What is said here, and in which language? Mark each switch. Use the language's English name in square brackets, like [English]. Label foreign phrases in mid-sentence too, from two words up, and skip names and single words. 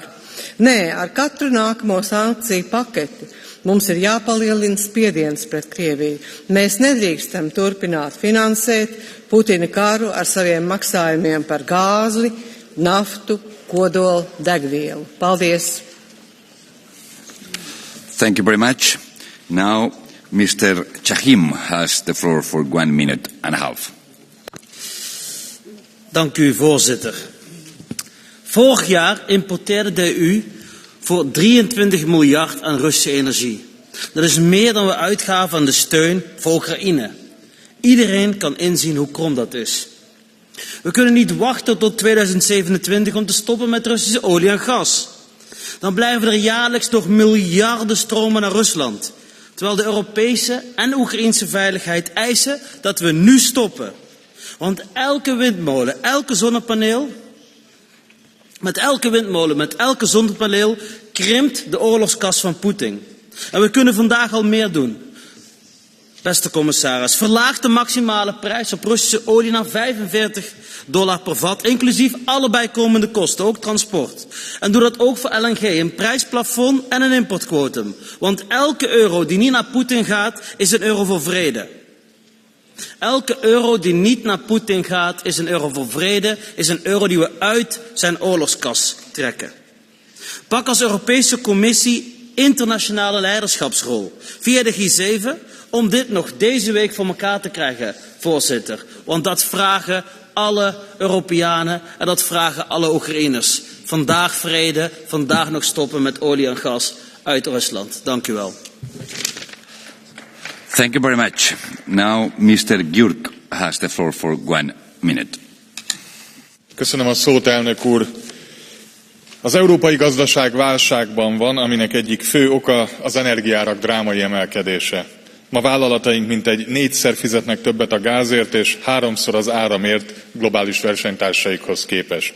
[Latvian] Nē, ar katru nākamo sankciju paketi mums ir jāpalielina spiediens pret Krieviju. Mēs nedrīkstam turpināt finansēt Putina karu ar saviem maksājumiem par gāzi, naftu, kodolu, degvielu. Paldies! [English] Thank you very much. Now, Mr. Chahim has the floor for 1 minute and a half. [Dutch] Dank u, voorzitter. Vorig jaar importeerde de EU voor 23 miljard aan Russische energie. Dat is meer dan we uitgaven aan de steun voor Oekraïne. Iedereen kan inzien hoe krom dat is. We kunnen niet wachten tot 2027 om te stoppen met Russische olie en gas. Dan blijven er jaarlijks nog miljarden stromen naar Rusland. Terwijl de Europese en Oekraïnse veiligheid eisen dat we nu stoppen. Want elke windmolen, elke zonnepaneel, met elke zonnepaneel krimpt de oorlogskas van Poetin. En we kunnen vandaag al meer doen. Beste commissaris, verlaag de maximale prijs op Russische olie naar $45 per vat, inclusief alle bijkomende kosten, ook transport. En doe dat ook voor LNG, een prijsplafond en een importquotum. Want elke euro die niet naar Poetin gaat, is een euro voor vrede. Elke euro die niet naar Poetin gaat, is een euro voor vrede, is een euro die we uit zijn oorlogskas trekken. Pak als Europese Commissie internationale leiderschapsrol via de G7 om dit nog deze week voor elkaar te krijgen, voorzitter. Want dat vragen alle Europeanen en dat vragen alle Oekraïners. Vandaag vrede, vandaag nog stoppen met olie en gas uit Rusland. Dank u wel. [English] Thank you very much. Now, Mr. Gyurk has the floor for 1 minute. [Hungarian] Köszönöm a szót, elnök úr. Az európai gazdaság válságban van, aminek egyik fő oka az energiaárak drámai emelkedése. Ma vállalataink mintegy 4-szer fizetnek többet a gázért és 3-szor az áramért globális versenytársaikhoz képest.